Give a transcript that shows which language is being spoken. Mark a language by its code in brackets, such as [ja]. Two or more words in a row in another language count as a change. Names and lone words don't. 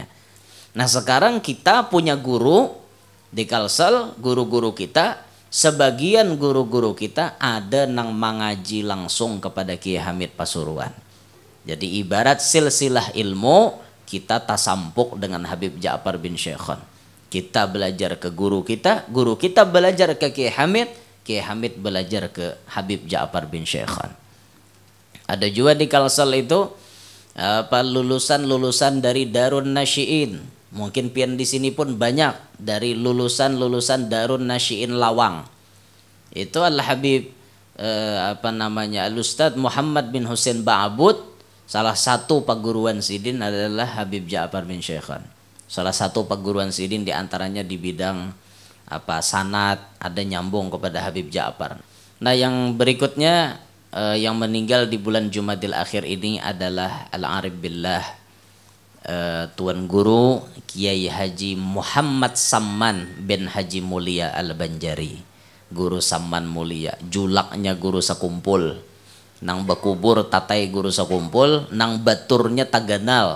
[id] Nah, sekarang kita punya guru di Kalsel, guru-guru kita, sebagian guru-guru kita ada nang mengaji langsung kepada Kiai Hamid Pasuruan. Jadi ibarat silsilah ilmu kita tasampuk dengan Habib Ja'far bin Syekhan. Kita belajar ke guru kita belajar ke Kiai Hamid belajar ke Habib Ja'far bin Syekhan. Ada juga di Kalsel itu lulusan dari Darun Nasyiin. Mungkin pian di sini pun banyak dari lulusan Darun Nasyiin Lawang. Itu Al Habib Al Ustadz Muhammad bin Husain Ba'abud. Salah satu perguruan sidin adalah Habib Ja'far bin Syekhan. Salah satu perguruan sidin diantaranya di bidang apa sanad, ada nyambung kepada Habib Ja'far. Nah, yang berikutnya yang meninggal di bulan Jumadil Akhir ini adalah Al-Arif Billah, Tuan Guru Kiai Haji Muhammad Samman bin Haji Mulia Al-Banjari. Guru Samman Mulia, julaknya guru sakumpul. [bjn] Nang bakubur tatai guru sakumpul, nang baturnya taganal.